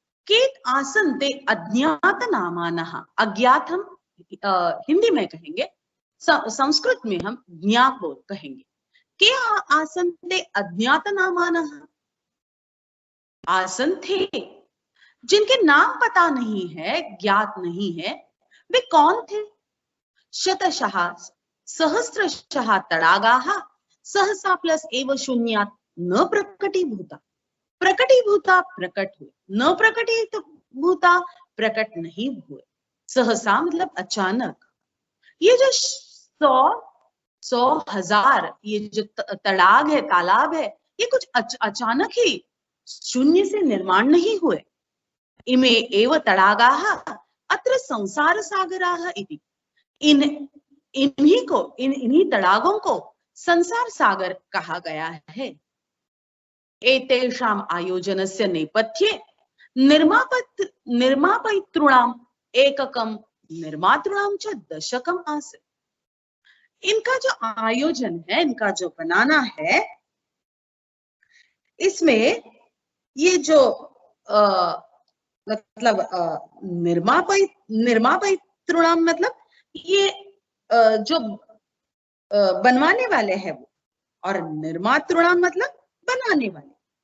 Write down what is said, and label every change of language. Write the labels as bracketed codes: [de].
[sa] के आसन्ते अज्ञात नामानः, [hi] अज्ञात हम हिंदी में कहेंगे, संस्कृत में हम ज्ञात कहेंगे। [sa] के आसन्ते अज्ञात नामानः, [hi] आसन थे जिनके नाम पता नहीं है, ज्ञात नहीं है, वे कौन थे? [sa] शतशः सहस्रशः तडागाः सहसा प्लस एव शून्यात् न प्रकटीभूता। [hi] प्रकटीभूता प्रकट हुए, न प्रकटीभूता प्रकट नहीं हुए। सहसा मतलब अचानक। ये जो 100,000 ये जो तड़ाग है, तालाब है, ये कुछ अचानक ही शून्य से निर्माण नहीं हुए। [sa] इमे एव तडागाः अत्र संसार सागराः इति। [hi] इन्हीं तड़ागों को संसार सागर कहा गया है। [sa] एतेषाम् आयोजनस्य नेपथ्ये निर्मापयितॄणाम् एककं निर्मातॄणां च दशकम् आसीत्। [hi] इनका जो आयोजन है, इनका जो बनाना है, इसमें ये जो मतलब निर्मापयितॄणाम मतलब ये जो बनवाने वाले हैं वो, और निर्मातॄणाम मतलब बनाने वाले।